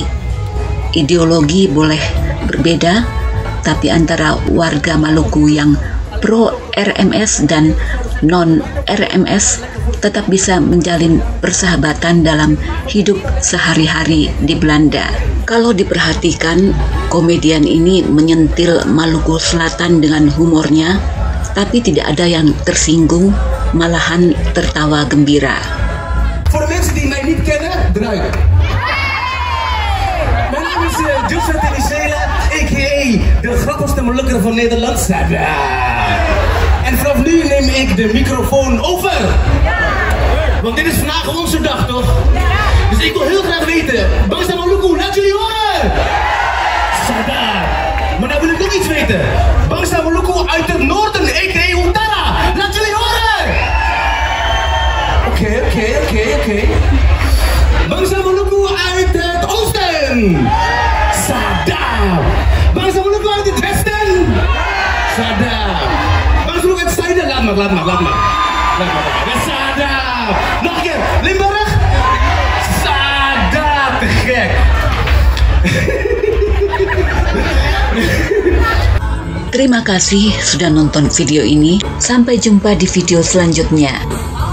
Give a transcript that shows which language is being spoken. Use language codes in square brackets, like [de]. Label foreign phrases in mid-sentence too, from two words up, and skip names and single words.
[id] Ideologi boleh berbeda, tapi antara warga Maluku yang pro RMS dan non RMS tetap bisa menjalin persahabatan dalam hidup sehari-hari di Belanda. Kalau diperhatikan, komedian ini menyentil Maluku Selatan dengan humornya, tapi tidak ada yang tersinggung, malahan tertawa gembira. [nl] Voor de mensen die mij niet kennen, draaien. Mijn naam is Joseph Tenisela, a.k.a. de grappigste Molukker van Nederland. En vanaf nu neem ik de microfoon over. Want dit is vandaag onze dag, toch? Dus ik wil heel graag weten, [id] Bangsa Maluku, [nl] laat jullie horen! Sadar! Maar nou wil ik nog iets weten. [id] Bangsa Maluku [nl] uit het noorden, a.k.a. Utara, laat jullie horen! Oké. [id] Bangsa Maluku [nl] uit het oosten! Sadar! [id] Bangsa Maluku [nl] uit het westen! Sadar! [id] Bangsa Maluku [nl] uit het zuiden, laat maar. Sadar! Nog een keer, Limburg! Sadar! Te gek! [id] Terima kasih sudah nonton video ini. Sampai jumpa di video selanjutnya.